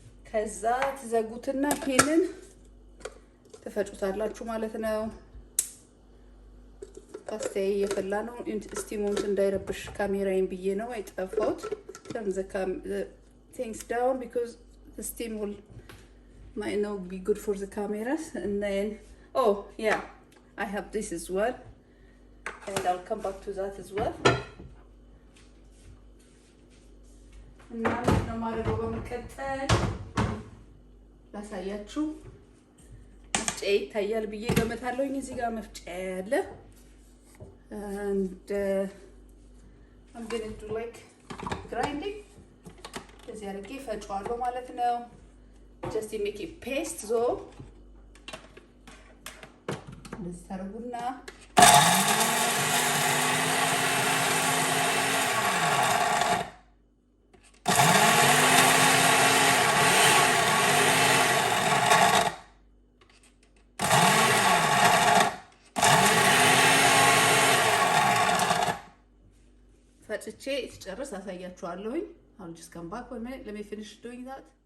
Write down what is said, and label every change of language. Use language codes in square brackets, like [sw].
[am] ከዛ ትዘጉትና ይሄንን ተፈጩታላችሁ ማለት ነው። ፓስታዬ እየፈላ ነው። ስቲሙን እንዳይረብሽ ካሜራዬን ብዬ ነው አይጠፋውት። [en] turn the things down because the steam might not be good for the cameras. And then yeah, I have this as well and I'll come back to that as well. [am] እና ነው ማድረገው በመቀጠል ላሳያችሁ። መፍጫ ይታያል ብዬ ገመታለሁኝ። እዚህ ጋር መፍጫ ያለ [en] and I'm going to do like grinding. [am] እዚህ አድርጌ ፈጫዋለሁ ማለት ነው። [en] just to make it paste. so [am] እንደዚህ ታደርጉና ፈጭቼ ትጨርስ አሳያችኋለሁኝ። [en] I'll just come back for a minute. Let me finish doing that.